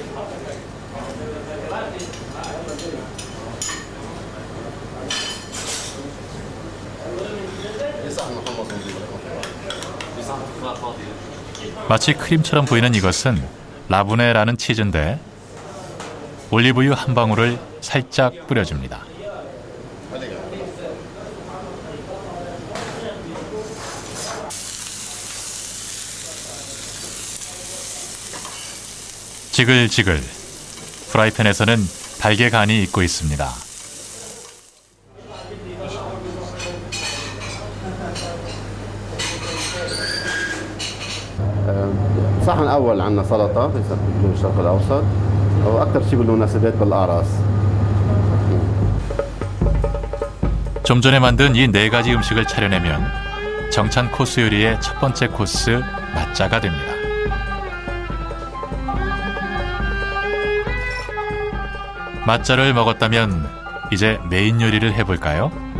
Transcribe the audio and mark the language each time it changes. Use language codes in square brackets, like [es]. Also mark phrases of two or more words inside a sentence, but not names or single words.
[ko] 마치 크림처럼 보이는 이것은 라브네라는 치즈인데 올리브유 한 방울을 살짝 뿌려줍니다. 지글지글 프라이팬에서는 달걀 간이 익고 있습니다. [ar] صحن أول عندنا سلطة باللون الشرق الأوسط وأكثر شيء بالمناسبات بالأعراس. [ko] 좀 전에 만든 이 네 가지 음식을 차려내면 정찬 코스 요리의 첫 번째 코스 맛자가 됩니다. 맛자를 먹었다면 이제 메인 요리를 해볼까요?